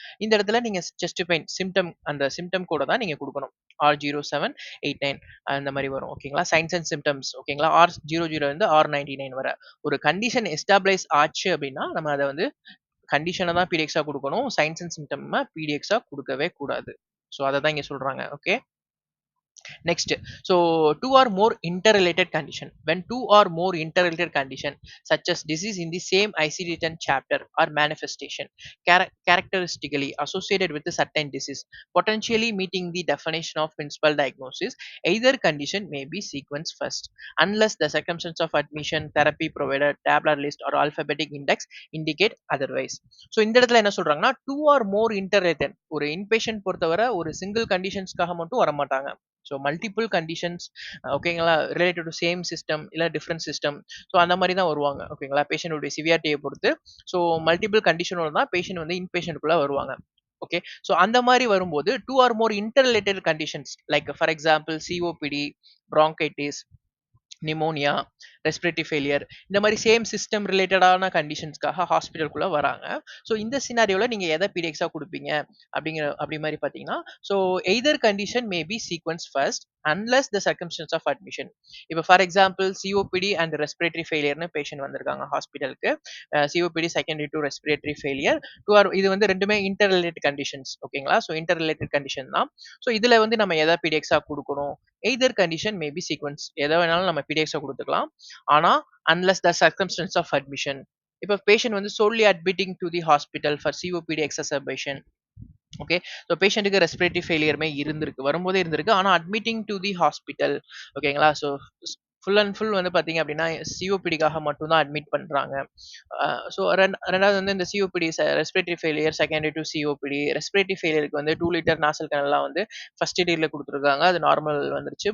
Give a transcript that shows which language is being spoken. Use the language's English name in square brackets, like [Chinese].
[Tamil] இந்த இடத்துல நீங்க செஸ்ட் பெயின் சிம்டம், அந்த சிம்டம் கூட தான் நீங்க கொடுக்கணும். R0789 அந்த மாதிரி வரும். ஓகேங்களா? Science and symptoms. ஓகேங்களா? R00 இருந்து R99 வரை ஒரு கண்டிஷன் எஸ்டாப்ளைஸ் ஆச்சு அப்படின்னா நம்ம அதை வந்து கண்டிஷனை தான் பிடிஎக்ஸா கொடுக்கணும். சைன்ஸ் அண்ட் சிம்டம் பிடிஎக்ஸா கொடுக்கவே கூடாது. ஸோ அதை தான் இங்க சொல்றாங்க. Okay. [English] Next, so two or more interrelated condition. When two or more interrelated condition, such as disease in the same ICD-10 chapter or manifestation, characteristically associated with a certain disease, potentially meeting the definition of principal diagnosis, either condition may be sequenced first, unless the circumstance of admission, therapy provided, tabular list or alphabetic index indicate otherwise. [Tamil] So இந்த இடத்துல என்ன சொல்றாங்கன்னா [English] two or more interrelated, [Tamil] ஒரு inpatient பொறுத்தவரை ஒரு single கண்டிஷன்ஸ்க்காக மட்டும் வர மாட்டாங்க. ஸோ மல்டிபிள் கண்டிஷன்ஸ், ஓகேங்களா, ரிலேட்டட் டு சேம் சிஸ்டம் இல்லை டிஃப்ரெண்ட் சிஸ்டம். ஸோ அந்த மாதிரி தான் வருவாங்க. ஓகேங்களா? பேஷண்ட்டுடைய சிவியாரிட்டியை பொறுத்து. ஸோ மல்டிபிள் கண்டிஷனோட தான் பேஷண்ட் வந்து இன்பேஷண்ட்டுக்குள்ளே வருவாங்க. ஓகே. ஸோ அந்த மாதிரி வரும்போது two R more interrelated conditions like for example COPD, bronchitis, pneumonia, respiratory failure, இந்த மாதிரி சேம் சிஸ்டம் ரிலேட்டடான கண்டிஷன்ஸ்க்காக ஹாஸ்பிட்டலுக்குள்ள வராங்க. ஸோ இந்த சினாரியோவில் நீங்கள் எதை பிடிஎக்ஸா கொடுப்பீங்க அப்படி மாதிரி பார்த்தீங்கன்னா, so either condition may be sequence first unless the circumstances of admission. இப்போ for example COPD and respiratory ஃபெயிலியர்னு patient வந்திருக்காங்க ஹாஸ்பிட்டலுக்கு. COPD secondary to respiratory failure இது வந்து ரெண்டுமே இன்டர் ரிலேட்டட் கண்டிஷன்ஸ். ஓகேங்களா? ஸோ இன்டர் ரிலேட்டட் கண்டிஷன் தான். ஸோ இதில் வந்து நம்ம எதை பிடிஎக்ஸா கொடுக்கணும்? Either condition may be sequence, எதை வேணாலும் நம்ம பிடிஎக்ஸா கொடுத்துக்கலாம். [English] ஆனா unless the circumstance of admission. [Tamil] இப்போ பேஷண்ட் வந்து [English] solely admitting to the hospital for COPD exacerbation. Okay. [Tamil] So பேஷண்ட்டுக்கு ரெஸ்பிரேட்டரி ஃபெயிலியருமே வரும்போதே இருந்திருக்கு. ஆனால் அட்மிட்டிங் டு தி ஹாஸ்பிட்டல். ஓகேங்களா? ஸோ ஃபுல் அண்ட் ஃபுல் வந்து பார்த்தீங்க அப்படின்னா சிஓபிடிக்காக மட்டும்தான் அட்மிட் பண்ணுறாங்க. ஸோ ரெண்டாவது வந்து இந்த COPD respiratory failure secondary to COPD. Respiratory ஃபெயிலியருக்கு வந்து 2 லிட்டர் நாசல் கனல்லாம் வந்து ஃபர்ஸ்ட் எய்டில் கொடுத்துருக்காங்க. அது நார்மல் வந்துருச்சு.